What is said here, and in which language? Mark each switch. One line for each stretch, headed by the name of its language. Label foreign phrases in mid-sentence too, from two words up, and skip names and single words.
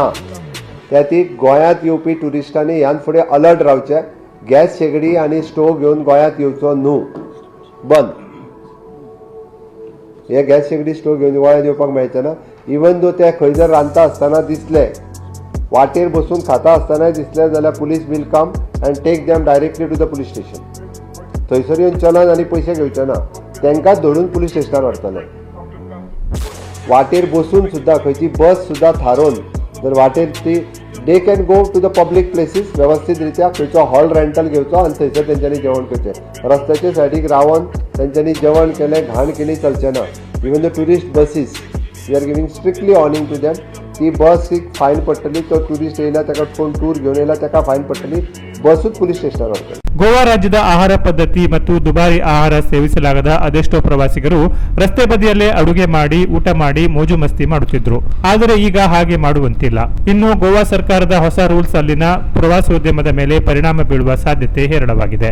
Konkani: त्या ती गोंयांत येवपी टुरिस्टांनी ह्यान फुडें अलर्ट रावचे. गॅस शेगडी आनी स्टोव घेवन गोंयांत येवचो न्हू, बंद. हे गॅस शेगडी स्टोव घेवन गोंयांत येवपाक मेळचे ना. इवन दो ते खंय जर रांदता आसतना दिसले, वाटेर बसून खाता आसतना दिसले जाल्यार
English: police will come and take them directly to the police station.
Konkani: थंयसर येवन चलन आनी पयशे घेवचे ना, तांकांच धरून पुलीस स्टेशनार व्हरतले. वाटेर बसून सुद्धा खंयची बस सुद्धा थारोवन जर वाटेर ती
English: they can go to the public places,
Konkani: व्यवस्थीत रित्या खंयचो हॉल रेंटल घेवचो आनी थंयसर तेंच्यांनी जेवण करचें. रस्त्याचे सायडीक रावन तेंच्यांनी जेवण केलें, घाण केली चलचें ना.
English: even the tourist buses we are giving strictly warning to them.
Konkani: ती बसीक फायन पडटली. तो टुरिस्ट येयला, ताका कोण टूर घेवन येयला ताका फायन पडटली.
Kannada: ಬಸ್ಸು ಪೊಲೀಸ್ ಸ್ಟೇಷನ್ ಹೋಗ್ತಾರೆ. ಗೋವಾ ರಾಜ್ಯದ ಆಹಾರ ಪದ್ಧತಿ ಮತ್ತು ದುಬಾರಿ ಆಹಾರ ಸೇವಿಸಲಾಗದ ಅದೆಷ್ಟೋ ಪ್ರವಾಸಿಗರು ರಸ್ತೆ ಬದಿಯಲ್ಲೇ ಅಡುಗೆ ಮಾಡಿ ಊಟ ಮಾಡಿ ಮೋಜು ಮಸ್ತಿ ಮಾಡುತ್ತಿದ್ರು. ಆದರೆ ಈಗ ಹಾಗೆ ಮಾಡುವಂತಿಲ್ಲ. ಇನ್ನು ಗೋವಾ ಸರ್ಕಾರದ ಹೊಸ ರೂಲ್ಸ್ ಅಲ್ಲಿನ ಪ್ರವಾಸೋದ್ಯಮದ ಮೇಲೆ ಪರಿಣಾಮ ಬೀಳುವ ಸಾಧ್ಯತೆ ಹೇರಳವಾಗಿದೆ.